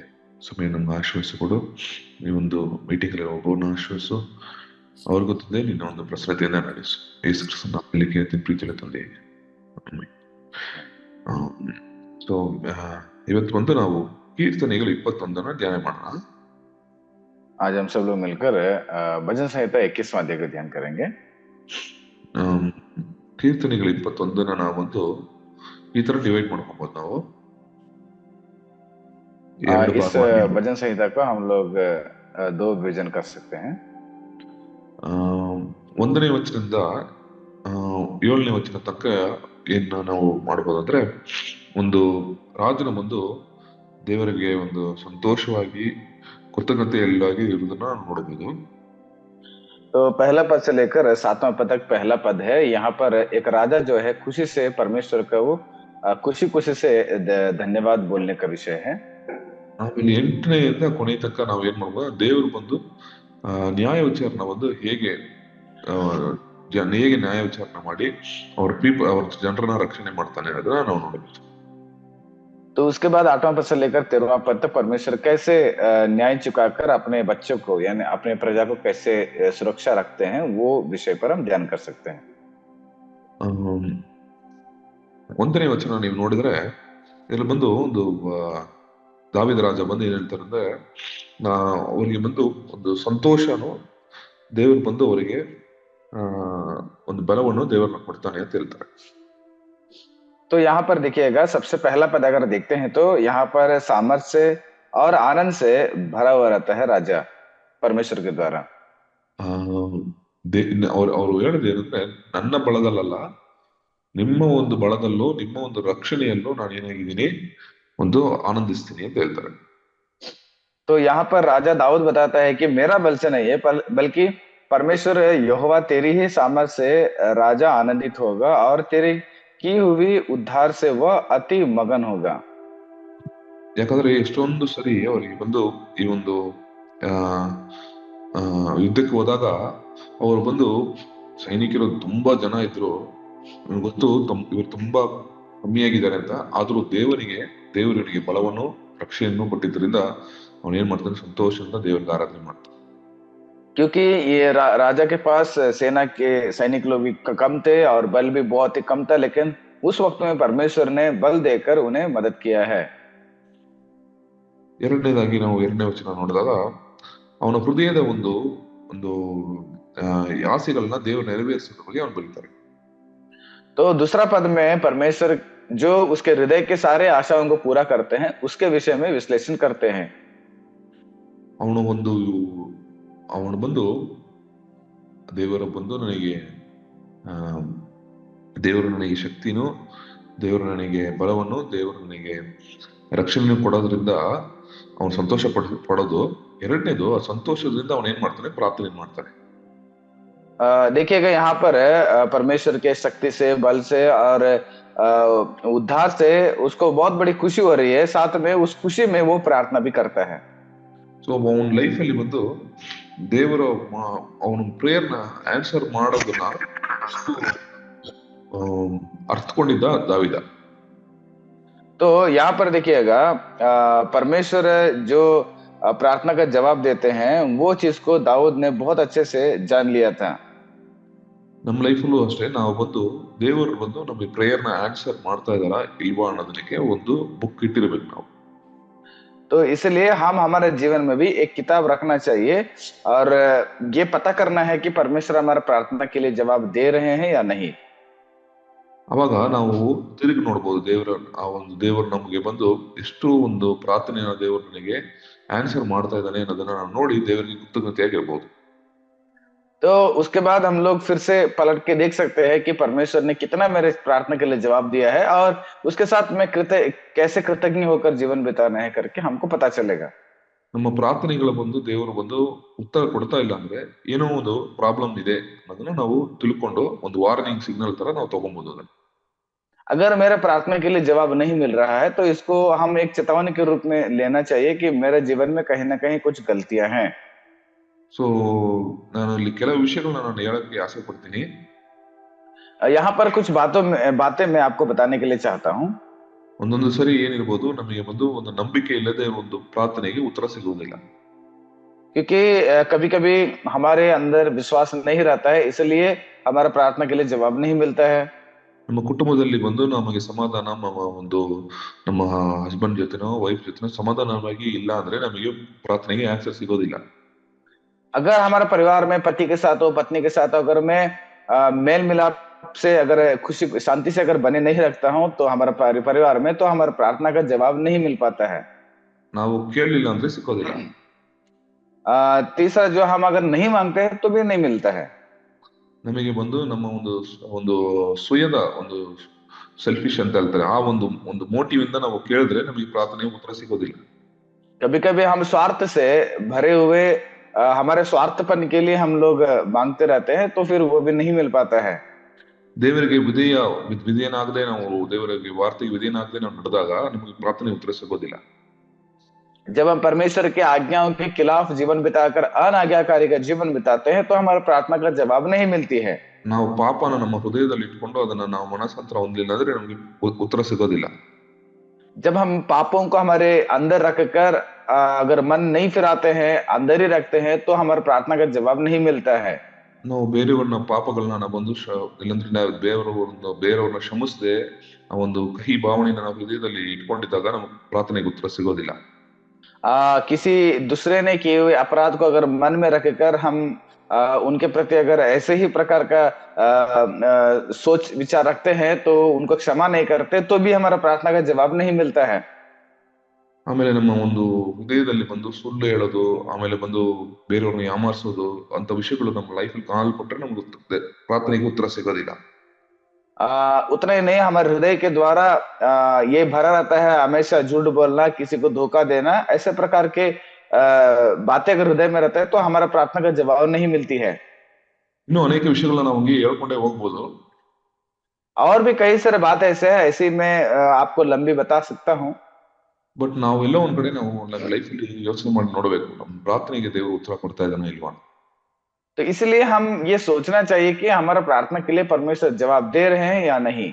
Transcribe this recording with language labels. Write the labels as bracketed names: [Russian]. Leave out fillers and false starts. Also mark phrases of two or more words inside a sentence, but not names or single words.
[Kannada] ಸಮಯ ನಮ್ಗೆ ಆಶ್ವಾಸಿಕೊಡು. ಈ ಒಂದು ಮೀಟಿಂಗ್ ಅಲ್ಲಿ ಒಬ್ಬರನ್ನ ಆಶ್ವಾಸು, ಅವ್ರಿಗೂ ತಂದೆ ನಿನ್ನ ಒಂದು ಪ್ರಸನ್ನತೆಯಿಂದ ನಡೆಸು. ಯೇಸು ಕ್ರಿಸ್ತನ ಕೇಳ್ತೀನಿ ಪ್ರೀತಿಯ ತಂದೆ. ಸೊ ಇವತ್ತು ಬಂದು ನಾವು ಕೀರ್ತನೆಗಳು 21 ಧ್ಯಾನ ಮಾಡೋಣ. [Hindi] आज हम सब लोग मिलकर भजन संहिता 21वां अध्याय का ध्यान करेंगे। [Kannada] ಕೀರ್ತನೆಗಳು 21 ನಾವೊಂದು ಈ ತರ ಡಿವೈಡ್ ಮಾಡ್ಕೊಬಹುದು. ನಾವು [Hindi] इस भजन संहिता को हम लोग 2 विभाजन कर सकते हैं। [Kannada] 1ನೇ ವಚನದಿಂದ 7ನೇ ವಚನ ತನಕ ಏನ್ ನಾವು ಮಾಡಬಹುದು ಅಂದ್ರೆ, ಒಂದು ರಾಜನ ಮುಂದೆ ದೇವರಿಗೆ ಒಂದು ಸಂತೋಷವಾಗಿ ಕೃತಜ್ಞತೆಯಲ್ಲಾಗಿ ಇರುವುದನ್ನ ನೋಡಬಹುದು. [Hindi] तो पहला पद से लेकर 7वां पद तक पहला पद है। यहाँ पर एक राजा जो है खुशी से परमेश्वर का वो खुशी से धन्यवाद बोलने का विषय है। [Kannada] ಆಮೇಲೆ 8ನೇಯಿಂದ ಕೊನೆ ತನಕ ನಾವು ಏನ್ ಮಾಡ್ಬೋದು, ದೇವರು ಬಂದು ನ್ಯಾಯ ವಿಚಾರಣೆ ಬಂದು ಹೇಗೆ ನ್ಯಾಯ ವಿಚಾರಣೆ ಮಾಡಿ ಅವ್ರ ಜನರನ್ನ ರಕ್ಷಣೆ ಮಾಡ್ತಾನೆ ಅದನ್ನ ನಾವು ನೋಡಬೇಕು. [Hindi] तो उसके बाद 8वां पद से लेकर 13वां पद तक परमेश्वर कैसे न्याय चुकाकर अपने बच्चों को यानी अपने प्रजा को कैसे सुरक्षा रखते हैं, वो विषय पर हम ध्यान कर सकते हैं। [Kannada] 1ನೇ ವಚನ ನೀವು ನೋಡಿದ್ರೆ ಇಲ್ಲಿ ಬಂದು ಒಂದು ದಾವೀದ ರಾಜ ಬಂದು ಏನ್ ಹೇಳ್ತಾರೆ ಅಂದ್ರೆ, ಅವರಿಗೆ ಬಂದು ಒಂದು ಸಂತೋಷನು ದೇವರು ಬಂದು ಅವರಿಗೆ ಒಂದು ಬಲವನ್ನು ದೇವರನ್ನ ಕೊಡ್ತಾನೆ ಅಂತ ಹೇಳ್ತಾರೆ. [Hindi] तो यहाँ पर देखिएगा, सबसे पहला पद अगर देखते हैं तो यहाँ पर सामर्थ्य और आनंद से भरा हुआ रहता है राजा परमेश्वर के द्वारा। [Kannada] ಅವರು ಹೇಳಿದೇನಂದ್ರೆ, ನನ್ನ ಬಳದಲ್ಲ ನಿಮ್ಮ ಒಂದು ಬಳದಲ್ಲೂ ನಿಮ್ಮ ಒಂದು ರಕ್ಷಣೆಯಲ್ಲೂ ನಾನು ಏನಾಗಿದ್ದೀನಿ ಒಂದು ಆನಂದಿಸ್ತೀನಿ ಅಂತ ಹೇಳ್ತಾರೆ. [Hindi] तो यहाँ पर राजा दाऊद बताता है कि मेरा बल से नहीं है बल्कि परमेश्वर यहोवा तेरी ही सामर्थ से राजा आनंदित होगा और तेरी की हुई उद्धार से वह अति मगन होगा। [Kannada] ಯಾಕಂದ್ರೆ ಎಷ್ಟೊಂದು ಸರಿ ಅವರಿಗೆ ಬಂದು ಈ ಒಂದು ಯುದ್ಧಕ್ಕೆ ಹೋದಾಗ ಅವರು ಬಂದು ಸೈನಿಕರು ತುಂಬಾ ಜನ ಇದ್ರು, ಗೊತ್ತು ಇವರು ತುಂಬಾ ಕಮ್ಮಿಯಾಗಿದ್ದಾರೆ ಅಂತ. ಆದ್ರೂ ದೇವರಿಗೆ ಬಲವನ್ನು ರಕ್ಷೆಯನ್ನು ಕೊಟ್ಟಿದ್ದರಿಂದ ಅವನು ಏನ್ ಮಾಡ್ತಾನೆ, ಸಂತೋಷದಿಂದ ದೇವರಿಗೆ ಆರಾಧನೆ ಮಾಡ್ತಾನೆ. [Hindi] क्योंकि ये राजा के पास सेना के सैनिक लोग भी कम थे और बल भी बहुत ही कम था, लेकिन उस वक्त में परमेश्वर ने बल देकर उन्हें मदद किया है। [Kannada] ಎರಡನೇದಾಗಿ ನಾವು 2ನೇ ವಚನ ನೋಡಿದಾಗ ಅವನ ಹೃದಯದ ಒಂದು ಆಸೆಗಳನ್ನ ದೇವರು ನೆರವೇರಿಸೋದ್ರ ಬಗ್ಗೆ ಅವನು ಬರೀತಾರೆ. [Hindi] तो दूसरा पद में परमेश्वर जो उसके हृदय के सारे आशाओं को पूरा करते हैं उसके विषय में विश्लेषण करते हैं। [Kannada] ಅವನು ಬಂದು ದೇವರು ನನಗೆ ಶಕ್ತಿನೂ, ದೇವರು ನನಗೆ ಬಲವನ್ನು, ದೇವರು ನನಗೆ ರಕ್ಷಣೆ ಕೊಡೋದ್ರಿಂದ ಅವನು ಸಂತೋಷ ಪಡೋದು. ಎರಡನೇದು, ಆ ಸಂತೋಷದಿಂದ ಅವನು ಏನ್ ಮಾಡ್ತಾನೆ, ಪ್ರಾರ್ಥನೆ ಮಾಡ್ತಾನೆ. [Hindi] देखिएगा यहाँ पर परमेश्वर के शक्ति से, बल से और उद्धार से उसको बहुत बड़ी खुशी हो रही है, साथ में उस खुशी में वो प्रार्थना भी करता है। [Kannada] ಸೊ ಅವನ ಲೈಫ್ ಅಲ್ಲಿ ಬಂದು ದೇವರು ಅವನ ಪ್ರೇಯರ್ನ ಆನ್ಸರ್ ಮಾಡೋದನ್ನ ಅರ್ಥಕೊಂಡಿದ್ದ ದಾವಿದ. [Hindi] तो यहाँ पर देखिएगा परमेश्वर जो प्रार्थना का जवाब देते हैं वो चीज को दाऊद ने बहुत अच्छे से जान लिया था। [Kannada] ನಮ್ಮ ಲೈಫಲ್ಲೂ ಅಷ್ಟೇ, ನಾವು ಬಂದು ದೇವರು ಬಂದು ನಮಗೆ ಪ್ರೇಯರ್ನ ಆನ್ಸರ್ ಮಾಡ್ತಾ ಇದಾರ ಇಲ್ವಾ ಅನ್ನೋದಕ್ಕೆ ಒಂದು ಬುಕ್ ಇಟ್ಟಿರ್ಬೇಕು ನಾವು. [Hindi] तो इसलिए हम हमारे जीवन में भी एक किताब रखना चाहिए और ये पता करना है कि परमेश्वर हमारा प्रार्थना के लिए जवाब दे रहे हैं या नहीं। [Kannada] ಅವಾಗ ನಾವು ತಿರುಗಿ ನೋಡ್ಬೋದು, ದೇವರು ನಮಗೆ ಬಂದು ಎಷ್ಟು ಒಂದು ಪ್ರಾರ್ಥನೆಯ ದೇವರು ನನಗೆ ಆನ್ಸರ್ ಮಾಡ್ತಾ ಇದ್ದಾನೆ ಅನ್ನೋದನ್ನ ನಾವು ನೋಡಿ ದೇವರಿಗೆ ಕೃತಜ್ಞತೆಯಾಗಿರ್ಬೋದು. [Hindi] तो उसके बाद हम लोग फिर से पलट के देख सकते हैं कि परमेश्वर ने कितना मेरे इस प्रार्थना के लिए जवाब दिया है, और उसके साथ मैं कैसे कृतज्ञ होकर जीवन बिताना है करके हमको पता चलेगा। [Kannada] ನಮ್ಮ ಪ್ರಾರ್ಥನೆಗಳ ಬಂದು ದೇವರು ಬಂದು ಉತ್ತರ ಕೊಡ್ತಾ ಇಲ್ಲ ಅಂದ್ರೆ ಏನೋ ಒಂದು ಪ್ರಾಬ್ಲಮ್ ಇದೆ ಅನ್ನೋದನ್ನ ನಾವು ತಿಳ್ಕೊಂಡು ಒಂದು [English] warning signal [Kannada] ತರ ನಾವು ತಗೊಬಹುದು ಅದನ್ನ. [Hindi] अगर मेरे प्रार्थना के लिए जवाब नहीं मिल रहा है तो इसको हम एक चेतावनी के रूप में लेना चाहिए कि मेरे जीवन में कहीं ना कहीं कुछ गलतियां हैं। [Kannada] ಸೊ ನಾನು ಇಲ್ಲಿ ಕೆಲವು ವಿಷಯಗಳನ್ನ ನಾನು ಹೇಳಕ್ಕೆ ಆಸೆ ಪಡ್ತೀನಿ. [Hindi] यहाँ पर कुछ बातें मैं आपको बताने के लिए चाहता हूँ। [Kannada] ಒಂದೊಂದು ಸರಿ ಏನಿರ್ಬೋದು, ನಮಗೆ ಬಂದು ಒಂದು ನಂಬಿಕೆ ಇಲ್ಲದೆ ಒಂದು ಪ್ರಾರ್ಥನೆಗೆ ಉತ್ತರ ಸಿಗುವುದಿಲ್ಲ. [Hindi] क्योंकि कभी कभी हमारे अंदर विश्वास नहीं रहता है, इसलिए हमारा प्रार्थना के लिए जवाब नहीं मिलता है। [Kannada] ನಮ್ಮ ಕುಟುಂಬದಲ್ಲಿ ಬಂದು ನಮಗೆ ಸಮಾಧಾನ, ನಮ್ಮ ಹಸ್ಬೆಂಡ್ ಜೊತೆನೋ ವೈಫ್ ಜೊತೆನೋ ಸಮಾಧಾನವಾಗಿ ಇಲ್ಲ ಅಂದ್ರೆ ನಮಗೆ ಪ್ರಾರ್ಥನೆಗೆ ಆನ್ಸರ್ ಸಿಗೋದಿಲ್ಲ. [Hindi] अगर हमारे परिवार में पति के साथ हो, पत्नी के साथ हो, अगर मैं मेल मिलाप से अगर खुशी शांति से अगर बने नहीं रखता हूँ तो हमारा परिवार में, तो हमारा प्रार्थना का जवाब नहीं मिल पाता है। [Kannada] ನಾವು ಕೇಳಲಿಲ್ಲ ಅಂದ್ರೆ ಸಿಕ್ಕೋದಿಲ್ಲ. [Hindi] तीसरा, जो हम अगर नहीं मांगते हैं तो भी नहीं मिलता है। [Kannada] ನಮಗೆ ಬಂದು ನಮ್ಮ ಒಂದು ಒಂದು ಸ್ವಯದ ಒಂದು ಸೆಲ್ಫಿಶ್ ಅಂತ ಹೇಳ್ತಾರೆ, ಆ ಒಂದು ಒಂದು ಮೋಟಿವ್ ಇಂದ ನಾವು ಕೇಳಿದ್ರೆ ನಮಗೆ ಪ್ರಾರ್ಥನೆಗೆ ಉತ್ತರ ಸಿಗೋದಿಲ್ಲ. [Hindi] कभी कभी हम स्वार्थ से भरे हुए हमारे स्वार्थपन के लिए हम लोग मांगते रहते हैं, तो फिर वो भी नहीं मिल पाता है। [Kannada] ದೇವರಿಗೆ ವಿಧೇಯನಾಗದೆ ನಾವು ದೇವರಿಗೆ ವಾರ್ತೆಗೆ ವಿಧೇಯನಾಗದೆ ನಾವು ನಡೆದಾಗ ನಮಗೆ ಪ್ರಾರ್ಥನೆ ಉತ್ತರ ಸಿಗೋದಿಲ್ಲ. [Hindi] जब हम परमेश्वर के आज्ञाओं के खिलाफ जीवन बिताकर अनाज्ञाकारी का जीवन बिताते हैं तो हमारा प्रार्थना का जवाब नहीं मिलती है। [Kannada] ನಾವು ಪಾಪನ ನಮ್ಮ ಹೃದಯದಲ್ಲಿ ಇಟ್ಕೊಂಡು ಅದನ್ನ ನಾವು ಮನಸ್ಸಾಂತರ ಹೊಂದಿಲ್ಲ ಅಂದ್ರೆ ನಮಗೆ ಉತ್ತರ ಸಿಗೋದಿಲ್ಲ. [Hindi] जब हम पापों को हमारे अंदर रखकर अगर मन नहीं फिराते हैं, अंदर ही रखते हैं, तो हमारे प्रार्थना का जवाब नहीं मिलता है। [Kannada] ನಾವು ಬೇರೆಯವ್ರನ್ನ ಪಾಪಗಳನ್ನ ನಾವು ಬಂದು ಇಲ್ಲಂದ್ರೆ ನಾವು ಬೇರೆಯವ್ರನ್ನ ಕ್ಷಮಿಸದೆ ಆ ಒಂದು ಕಹಿ ಭಾವನೆನ ನಾವು ಹೃದಯದಲ್ಲಿ ಇಟ್ಕೊಂಡಿದ್ದಾಗ ನಮಗೆ ಪ್ರಾರ್ಥನೆಗೆ ಉತ್ತರ ಸಿಗೋದಿಲ್ಲ. [Hindi] किसी दूसरे ने किए हुए अपराध को अगर मन में रखकर हम उनके प्रति अगर ऐसे ही प्रकार का सोच विचार रखते हैं, तो उनको क्षमा नहीं करते, तो भी हमारा प्रार्थना का जवाब नहीं मिलता है। [Kannada] ಆಮೇಲೆ ನಮ್ಮ ಒಂದು ಹೃದಯದಲ್ಲಿ ಬಂದು ಸುಳ್ಳು ಹೇಳೋದು, ಆಮೇಲೆ ಬಂದು ಬೇರೆಯವ್ರನ್ನ ಯಾಮಾರಿಸೋದು ಅಂತ ವಿಷಯಗಳು ನಮ್ಮ ಲೈಫಲ್ಲಿ ಕಾಲ್ಪಟ್ರೆ ನಮ್ಗೆ ಪ್ರಾರ್ಥನೆಗೆ ಉತ್ತರ ಸಿಗೋದಿಲ್ಲ. [Hindi] उतना ही नहीं, हमारे हृदय के द्वारा ये भरा रहता है हमेशा झूठ बोलना, किसी को धोखा देना, ऐसे प्रकार के बातें अगर हृदय में रहता है तो हमारा प्रार्थना का जवाब नहीं मिलती है। [Kannada] ಇನ್ನು ಅನೇಕ ವಿಷಯಗಳನ್ನ ನಾವು ಹಂಗೆ ಹೇಳ್ಕೊಂಡೇ ಹೋಗ್ಬೋದು. [Hindi] और भी कई सारे बात ऐसे है, ऐसी मैं आपको लंबी बता सकता हूँ। [Kannada] ಬಟ್ ನಾವೆಲ್ಲ ಒಂದ್ ಕಡೆ ನಾವು ನಮ್ಮ ಲೈಫಲ್ಲಿ ಯೋಚನೆ ಮಾಡಿ ನೋಡ್ಬೇಕು, ನಮ್ಮ ಪ್ರಾರ್ಥನೆಗೆ ದೇವರು ಉತ್ತರ ಕೊಡ್ತಾ ಇದ್ದಾನೆ ಇಲ್ವಾ. [Hindi] तो इसलिए हम ये सोचना चाहिए कि हमारा प्रार्थना के लिए परमेश्वर जवाब दे रहे हैं या नहीं।